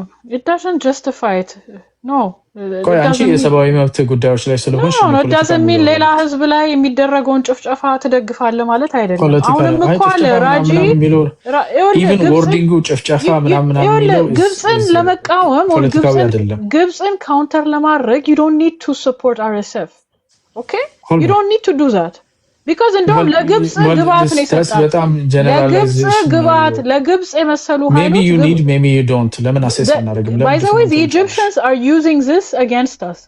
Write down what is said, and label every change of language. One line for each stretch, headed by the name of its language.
English: it doesn't justify it. No.
Amharic: ቆይ አንቺ የሰብአዊ መብት ጉዳዮች ላይ ስለሆንሽ ነው ዳዘሚን ሌላ ህዝብ ላይ የሚደረገውን ጭፍጨፋ ትደግፋለህ ማለት አይደለም። አሁንም እኮ አለ ራጂ ኢቭን ወርዲንጉ ጭፍጨፋ ምናምን የሚለው ግብፅን ለመቃወም ግብፅን ካውንተር ለማድረግ
English: you don't need to support RSF. Okay? You don't need to do that. because
Amharic: እንደውም ለግብፅ ግብአት ነው የሰጣው። በጣም ጀነራላይዝ ግብአት ለግብፅ የመሰሉ
English: maybe you need maybe you don't
Amharic: ለምን አሴስ እናደርግም?
English: by the way the Egyptians are using this against us.